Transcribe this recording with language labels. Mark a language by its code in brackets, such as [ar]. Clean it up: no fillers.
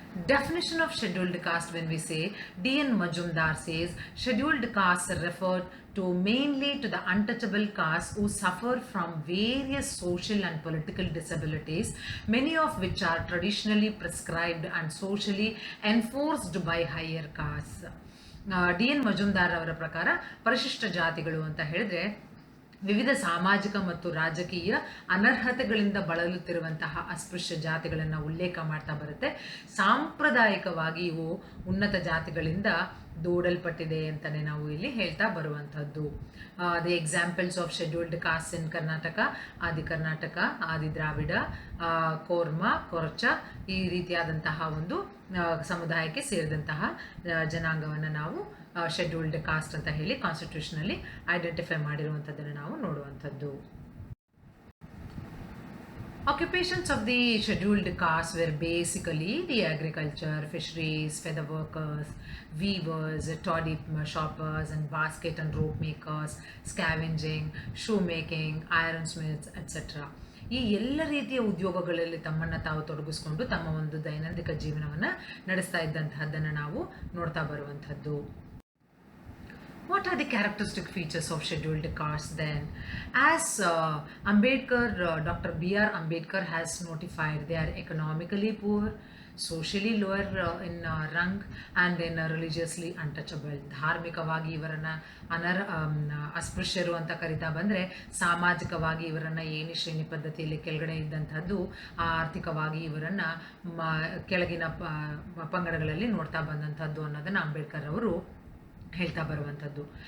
[en] Definition of scheduled caste, when we say, D.N. Majumdar says, scheduled castes refer to mainly to the untouchable castes who suffer from various social and political disabilities, many of which are traditionally prescribed and socially enforced by higher castes. D.N. [kn] Majumdar ಅವರ ಪ್ರಕಾರ ಪರಿಶಿಷ್ಟ ಜಾತಿಗಳು ಅಂತ ಹೇಳಿದ್ರೆ ವಿವಿಧ ಸಾಮಾಜಿಕ ಮತ್ತು ರಾಜಕೀಯ ಅನರ್ಹತೆಗಳಿಂದ ಬಳಲುತ್ತಿರುವಂತಹ ಅಸ್ಪೃಶ್ಯ ಜಾತಿಗಳನ್ನು ಉಲ್ಲೇಖ ಮಾಡ್ತಾ ಬರುತ್ತೆ. ಸಾಂಪ್ರದಾಯಿಕವಾಗಿ ಇವು ಉನ್ನತ ಜಾತಿಗಳಿಂದ ದೂಡಲ್ಪಟ್ಟಿದೆ ಅಂತಲೇ ನಾವು ಇಲ್ಲಿ ಹೇಳ್ತಾ ಬರುವಂಥದ್ದು. [en] the examples of scheduled caste in Karnataka, [kn] ಆದಿ ಕರ್ನಾಟಕ, ಆದಿ ದ್ರಾವಿಡ, ಕೋರ್ಮ, ಕೊರಚ, ಈ ರೀತಿಯಾದಂತಹ ಒಂದು ಸಮುದಾಯಕ್ಕೆ ಸೇರಿದಂತಹ ಜನಾಂಗವನ್ನು ನಾವು ಶೆಡ್ಯೂಲ್ಡ್ ಕಾಸ್ಟ್ ಅಂತ ಹೇಳಿ ಕಾನ್ಸ್ಟಿಟ್ಯೂಷನಲ್ಲಿ ಐಡೆಂಟಿಫೈ ಮಾಡಿರುವಂಥದ್ದನ್ನು ನಾವು ನೋಡುವಂಥದ್ದು. [en] Occupations of the scheduled castes were basically the agriculture, fisheries, feather workers, weavers, toddy shoppers, and basket and rope makers, scavenging, shoemaking, ironsmiths, etc. [kn] ಈ ಎಲ್ಲ ರೀತಿಯ ಉದ್ಯೋಗಗಳಲ್ಲಿ ತಮ್ಮನ್ನು ತಾವು ತೊಡಗಿಸ್ಕೊಂಡು ತಮ್ಮ ಒಂದು ದೈನಂದಿನ ಜೀವನವನ್ನು ನಡೆಸ್ತಾ ಇದ್ದಂತಹದ್ದನ್ನು ನಾವು ನೋಡ್ತಾ ಬರುವಂಥದ್ದು. [en] What are the characteristic features of scheduled castes then? As Ambedkar, Dr. B.R. Ambedkar has notified, they are economically poor, socially lower in rank, and then religiously untouchable. [kn] ಧಾರ್ಮಿಕವಾಗಿ ಇವರನ್ನು ಅಸ್ಪೃಶ್ಯರು ಅಂತ ಕರಿತಾ ಬಂದರೆ, ಸಾಮಾಜಿಕವಾಗಿ ಇವರನ್ನು ಏಣಿ ಶ್ರೇಣಿ ಪದ್ಧತಿಯಲ್ಲಿ ಕೆಳಗಡೆ ಇದ್ದಂಥದ್ದು, ಆರ್ಥಿಕವಾಗಿ ಇವರನ್ನು ಕೆಳಗಿನ ಪಂಗಡಗಳಲ್ಲಿ ನೋಡ್ತಾ ಬಂದಂಥದ್ದು ಅನ್ನೋದನ್ನು ಅಂಬೇಡ್ಕರ್ ಅವರು ಹೇಳ್ತಾ ಬರುವಂಥದ್ದು.